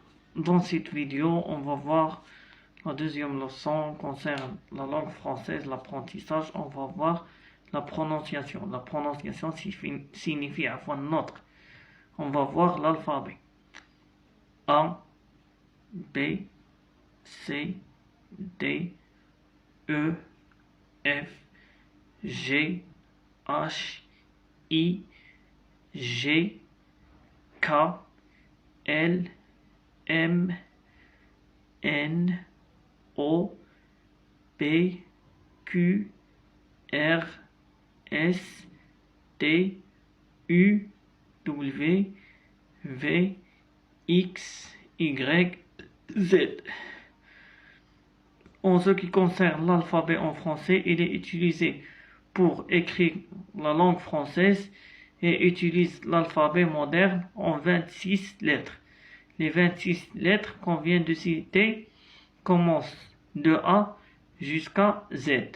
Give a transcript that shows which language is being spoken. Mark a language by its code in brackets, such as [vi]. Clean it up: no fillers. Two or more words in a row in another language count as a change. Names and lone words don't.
[fr] Dans cette vidéo, on va voir la deuxième leçon concerne la langue française, l'apprentissage. On va voir la prononciation. La prononciation signifie avant notre. On va voir l'alphabet. A, B, C, D, E, F, G, H, I, G, K, L, M, N, O, P, Q, R, S, T, U, W, V, X, Y, Z. En ce qui concerne l'alphabet en français, il est utilisé pour écrire la langue française et utilise l'alphabet moderne en 26 lettres. Les 26 lettres qu'on vient de citer commencent de A jusqu'à Z.